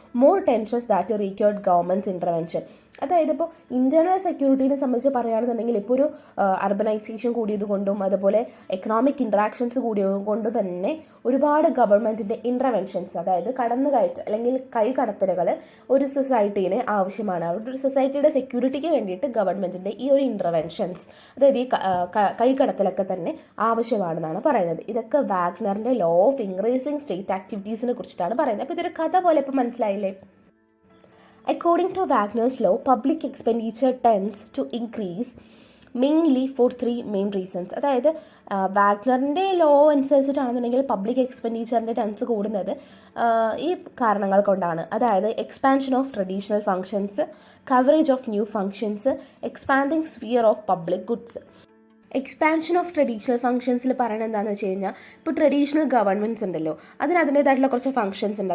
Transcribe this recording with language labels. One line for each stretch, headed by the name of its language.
English: More tensions that required governments intervention.
Malayalam: അതായത് ഇപ്പോൾ internal സെക്യൂരിറ്റീനെ സംബന്ധിച്ച് പറയുകയാണെന്നുണ്ടെങ്കിൽ ഇപ്പോൾ ഒരു അർബനൈസേഷൻ കൂടിയത് കൊണ്ടും അതുപോലെ എക്കണോമിക് ഇൻട്രാക്ഷൻസ് കൂടിയത് കൊണ്ട് തന്നെ ഒരുപാട് ഗവൺമെൻറ്റിൻ്റെ ഇൻ്റർവെൻഷൻസ്, അതായത് കടന്നുകയറ്റ അല്ലെങ്കിൽ കൈകടത്തലുകൾ ഒരു സൊസൈറ്റിയിൽ ആവശ്യമാണ്. അവരുടെ ഒരു സൊസൈറ്റിയുടെ സെക്യൂരിറ്റിക്ക് വേണ്ടിയിട്ട് ഗവൺമെൻറ്റിൻ്റെ ഈ ഒരു ഇൻ്റർവെൻഷൻസ്, അതായത് ഈ കൈകടത്തലൊക്കെ തന്നെ ആവശ്യമാണെന്നാണ് പറയുന്നത്. ഇതൊക്കെ വാഗ്നറിൻ്റെ ലോ ഓഫ് ഇൻക്രീസിങ് സ്റ്റേറ്റ് ആക്ടിവിറ്റീസിനെ കുറിച്ചിട്ടാണ് പറയുന്നത്. അപ്പോൾ ഇതൊരു കഥ പോലെ ഇപ്പോൾ മനസ്സിലായില്ലേ?
English: According to Wagner's law, public expenditure tends to increase mainly for three main reasons.
Malayalam: അതായത് വാഗ്നറിൻ്റെ ലോ അനുസരിച്ചിട്ടാണെന്നുണ്ടെങ്കിൽ പബ്ലിക് എക്സ്പെൻഡിച്ചറിൻ്റെ ടെൻസ് കൂടുന്നത് ഈ കാരണങ്ങൾ കൊണ്ടാണ്. അതായത്
English: Expansion of traditional functions, coverage of new functions, expanding sphere of public goods.
Malayalam: Expansion of traditional ഫങ്ഷൻസിൽ പറയുന്നത് എന്താണെന്ന് വെച്ച് കഴിഞ്ഞാൽ, ഇപ്പോൾ ട്രഡീഷണൽ ഗവൺമെൻറ്റ്സ് ഉണ്ടല്ലോ, അതിന് അതിൻ്റേതായിട്ടുള്ള കുറച്ച് ഫങ്ഷൻസ് ഉണ്ട്.